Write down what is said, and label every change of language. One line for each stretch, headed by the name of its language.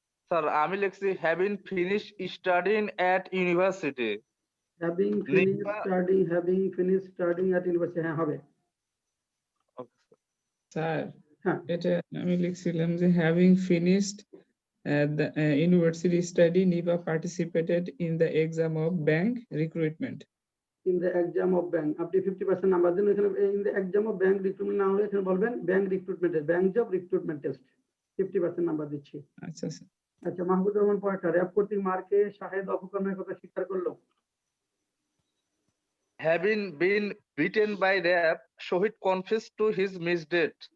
Bangla: sir আমি লিখছি
English: having finish studying at university having finished studying at university
Bangla: হ্যাঁ হবে স্যার হ্যাঁ এটা আমি লিখছিলাম যে
English: having finished the university study Nipa participated in the exam of bank recruitment in the exam of bank
Bangla: আপনি 50% number দেন এখানে
English: in the exam of bank recruitment
Bangla: না হলে এখানে বলবেন
English: bank recruitment test bank job recruitment test
Bangla: 50% number দিচ্ছি আচ্ছা sir আচ্ছা মাহমুদুর রহমান পরেরটা র‍্যাপ কর্তৃক মার্কে শাহেদ অপকর্মের কথা স্বীকার করলো
English: having been beaten by rap Shahid confessed to his misdeed